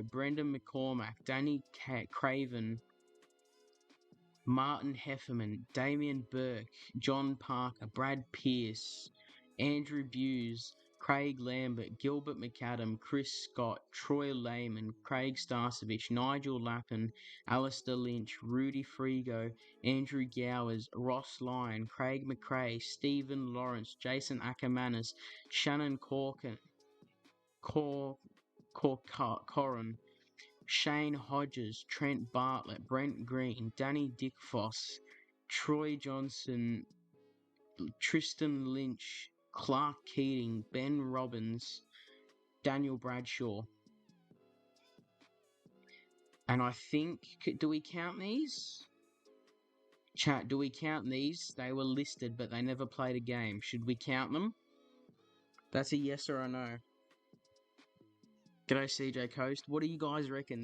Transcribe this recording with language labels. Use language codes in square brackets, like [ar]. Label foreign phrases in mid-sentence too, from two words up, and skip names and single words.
[en] Brendan McCormack, Danny Craven, Martin Hefferman, Damien Burke, John Parker, Brad Pierce, Andrew Buse, Craig Lambert, Gilbert McAdam, Chris Scott, Troy Lehman, Craig Starcevich, Nigel Lappin, Alistair Lynch, Rudy Frigo, Andrew Gowers, Ross Lyon, Craig McRae, Stephen Lawrence, Jason Ackermanis, Shannon Corcoran, Shane Hodges, Trent Bartlett, Brent Green, Danny Dickfoss, Troy Johnson, Tristan Lynch, Clark Keating, Ben Robbins, Daniel Bradshaw. And I think, do we count these? Chat, do we count these? They were listed, but they never played a game. Should we count them? That's a yes or a no. G'day, CJ Coast. What do you guys reckon?